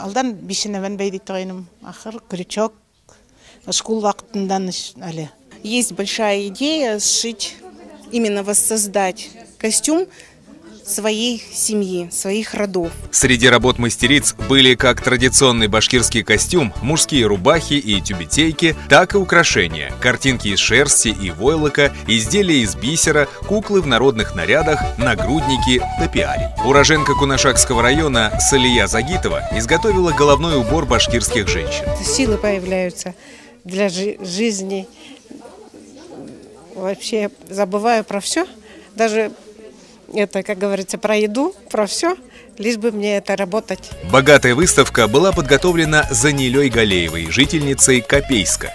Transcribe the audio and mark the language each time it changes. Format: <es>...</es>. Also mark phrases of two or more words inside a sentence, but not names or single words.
<ru>Есть большая идея сшить, именно воссоздать костюм своей семьи, своих родов. Среди работ мастериц были как традиционный башкирский костюм, мужские рубахи и тюбетейки, так и украшения, картинки из шерсти и войлока, изделия из бисера, куклы в народных нарядах, нагрудники, топиарий. Уроженка Кунашакского района Салия Загитова изготовила головной убор башкирских женщин. Силы появляются для жизни. Вообще забываю про все, даже это, как говорится, про еду, про все, лишь бы мне это работать. Богатая выставка была подготовлена Занилей Галеевой, жительницей Копейска.</ru>